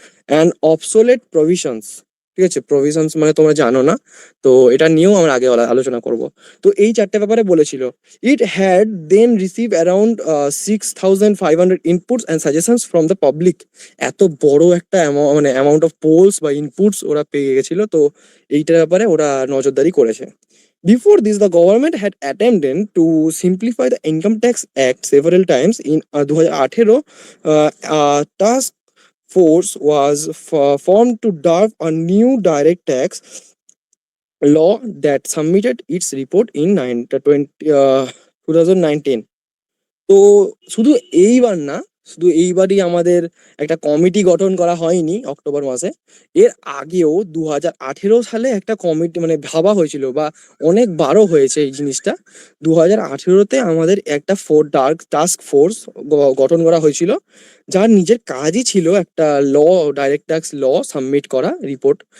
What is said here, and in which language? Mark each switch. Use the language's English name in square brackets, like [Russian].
[English] And obsolete provisions. [Bangla] ঠিক আছে, provisions মানে তোমরা জানো না, তো এটা নিয়েও আমরা আগে আলোচনা করব। তো এই 4টে ব্যাপারে বলেছিল। [English] It had then receive around 6500 inputs and suggestions from the public. [Bangla] এত বড় একটা মানে অ্যামাউন্ট অফ পোলস বা ইনপুটস ওরা পেয়ে গেছিল, তো এইটার ব্যাপারে ওরা নজরদারি করেছে। [English] Before this, the government had attempted to simplify the Income Tax Act several times. In 2018, task force was formed to draft a new direct tax law that submitted its report in 2019. [Bangla] তো শুধু এইবার না, শুধু এইবারই আমাদের একটা committee গঠন করা হয়নি অক্টোবর মাসে, এর আগেও 2018 সালে একটা কমিটি মানে ভাবা হয়েছিল, বা অনেকবারও হয়েছে এই জিনিসটা। 2018-তে আমাদের একটা টাস্ক ফোর্স গঠন করা হয়েছিল, যার নিজের কাজই ছিল একটা ডাইরেক্ট ট্যাক্স সাবমিট করা রিপোর্ট।